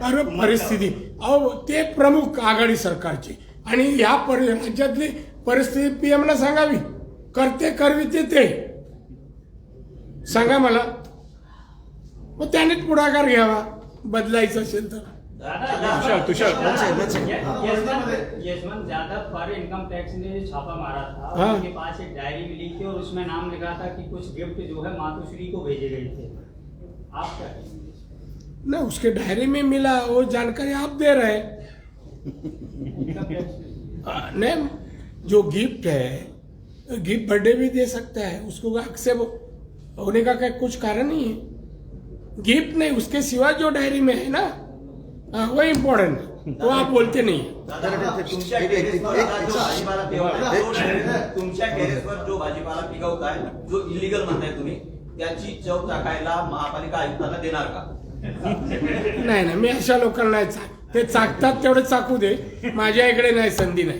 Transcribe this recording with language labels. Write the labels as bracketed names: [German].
[Marathi] अरे परिस्थिती, अहो ते प्रमुख आघाडी सरकारची, आणि ह्या राज्यातली परिस्थिती पीएमला सांगावी. करते करविते ते सांगा मला, मग त्यानेच पुढाकार घ्यावा बदलायचं असेल तर. [Hindi] यशवंत यादव पर इनकम टैक्स ने छापा मारा था. हाँ। उनके पास एक डायरी मिली थी और उसमें नाम लिखा था कि कुछ गिफ्ट जो है मातोश्री को भेजे गए थे. आप क्या कहेंगे? ना, उसके डायरी में मिला, वो जानकारी आप दे रहे हैं. नहीं, जो गिफ्ट है, गिफ्ट बर्थडे भी दे सकता है, उसको एक्सेप्ट होने का कुछ कारण नहीं है. गिफ्ट नहीं, उसके सिवा जो डायरी में है ना, वो इम्पोर्टेंट है, तो आप बोलते नहीं. [Marathi] तुमच्या टेरेसवर जो भाजीपाला पिकवताय, जो इलिगल म्हणताय तुम्ही, त्याची चव चाखायला महापालिका आयुक्तांना देणार का? नाही मी अशा लोकांना नाही ते चाकतात तेवढे चाकू दे, माझ्या इकडे नाही, संधी नाही.